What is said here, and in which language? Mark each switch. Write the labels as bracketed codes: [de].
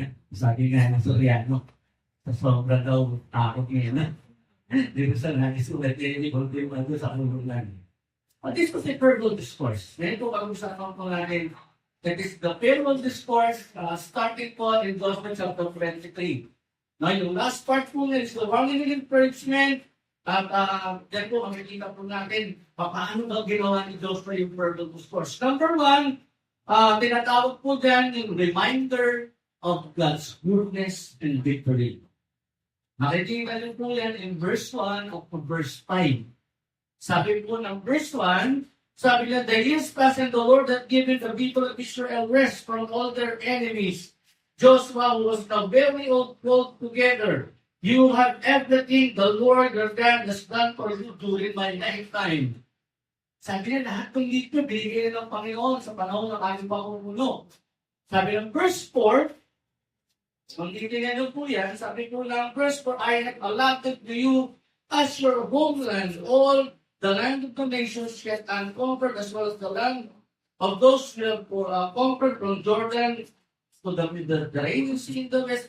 [tl] Sabi nga ng Soriano, sa sobra daw takot ngayon. Dito sa naisulat niya yung ultimo ang Diyos sa kanulunan. [en] But this was a farewell discourse. Ngayon po pag-usapan po natin that is the farewell discourse starting po in Joshua chapter 23. Now, yung last part po is the warning and encouragement, [tl] At yan po, makikita po natin paano daw ginawa ni Joshua yung verbal discourse. [en] Number one, tinatawag po dyan yung reminder of God's goodness and victory. Makikita niyo po yan in verse 1 of verse 5. Sabi po ng verse 1, sabi niya, the years passed and the Lord had given the people of Israel rest from all their enemies. Joshua was now very old called together. You have everything the Lord your God has done for you during my lifetime. [tl] Sabi niya, lahat ng dito, binigay ng Panginoon sa panahon ng aming pamumuno. [en] Sabi ng verse 4, kung titignan niyo po yan, sabi po ng verse 4, I have allotted to you as your homeland all the land of the nations yet unconquered, as well as the land of those who have conquered from Jordan to the Mediterranean Sea in the west.